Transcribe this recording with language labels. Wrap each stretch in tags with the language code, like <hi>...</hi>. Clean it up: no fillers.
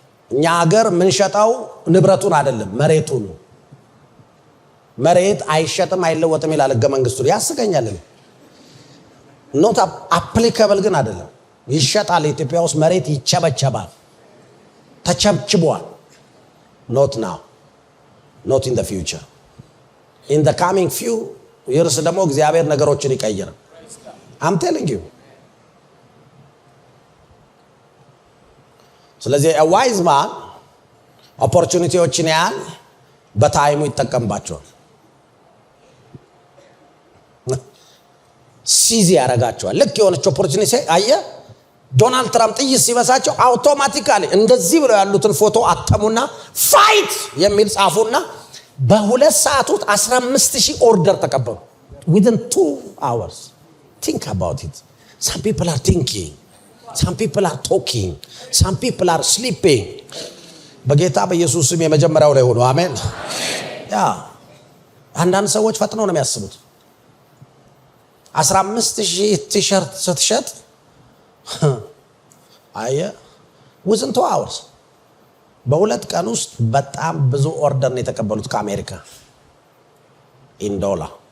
<am>እኛ ሀገር ምን ሸጣው ንብረቱን አይደለም መሬቱን። መሬት አይሸጥም አይለወጥም ይላል ህገ መንግስቱ። ያስገኛል። ኖት አፕሊካብል ግን አይደለም። ይሸጣል። ኢትዮጵያ ውስጥ መሬት ይቸበቸባል፣ ተቸብችቧል።</am> <en>not now, not in the future. in the coming few years</en> <am>ደግሞ እግዚአብሔር ነገሮችን ይቀይራል።</am> <en>I'm telling you.</en> <am>ስለዚህ</am> <en>a wise man</en> <am>ኦፖርቹኒቲዎችን ያያል፣ በታይሙ ይጠቀምባቸዋል፣ ሲዚ ያረጋቸዋል። ልክ የሆነች ኦፖርቹኒቲ አየ ዶናልድ ትራምፕ ጥይት ሲበሳቸው አውቶማቲካሊ እንደዚህ ብለው ያሉትን ፎቶ አተሙና ፋይት የሚል ጻፉና በ2 ሰዓት ውስጥ 15,000 ኦርደር ተቀበሉ።</am> <en>within 2 hours. think about it. some people are thinking, some people are talking, some people are sleeping.</en> <am>በጌታ በኢየሱስ ስም የመጀመሪያው ላይ ሆኖ አሜን። ያ አንዳንድ ሰዎች ፈጥነው ነው የሚያስቡት። 15,000 ቲሸርት ስትሸጥ አየ</am> <en>within 2 hours</en> <am>በ2 ቀን ውስጥ በጣም ብዙ ኦርደር ነው የተቀበሉት ከአሜሪካ</am> <en>in dollar.</en>